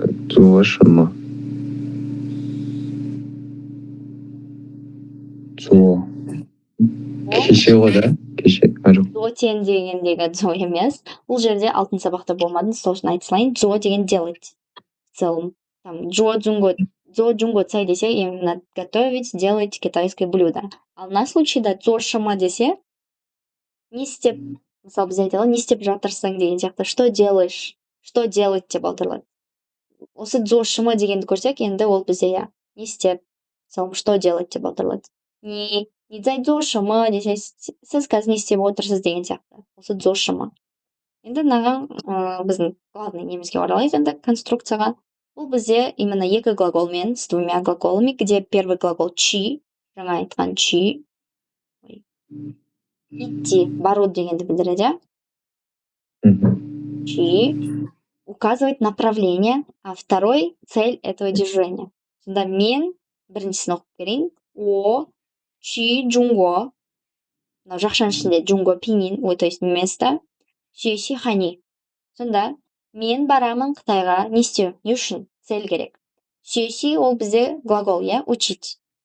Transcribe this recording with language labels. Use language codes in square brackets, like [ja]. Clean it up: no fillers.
[zh] Дзошымы. [kk] Кеше ғой да? Кеше. Дзотен дегендегі дзо емес. Бұл жерде алтын сабақта болмады, сол үшін айта салайын. [ru] Дзо деген делать. В целом. Там [zh] дзо джунго цай [ru] десе, именно готовить, делать китайское блюдо. [kk] А на случайда дзошымы десе, не істеп, мысалы біз айтады, не істеп жатырсың деген сияқты, [ru] что делаешь, что делать [kk] деп аударылады. Осы дзошымы дегенді көрсек, енді ол бізде я не істеп, мысалы, [ru] что делать [kk] деп аударылады. Не дзошымы десе, сіз қазір не істеп отырсыз деген сияқты. Осы дзошымы. Енді мынаған біздің главный немізге оралайық енді конструкцияға. Бұл бізде именно екі глаголмен, [ru] с двумя глаголами, [kk] где первый глагол чи, жаңа айтқан чи, идти, бару дегенді білдіреді. [ru] Чи указывает направление, а второй цель этого движения. [kk] Сонда мен біріншісін оқып берейін. [zh] О чи джунго. [kk] Мынау жақшаның ішінде джунго пинyin, [ru] то есть место. [kk] Сюэси хани. Сонда мен барамын Қытайға. Не істеу? Не үшін? Цель керек. Сюэси ол бізде глагол, иә, учить.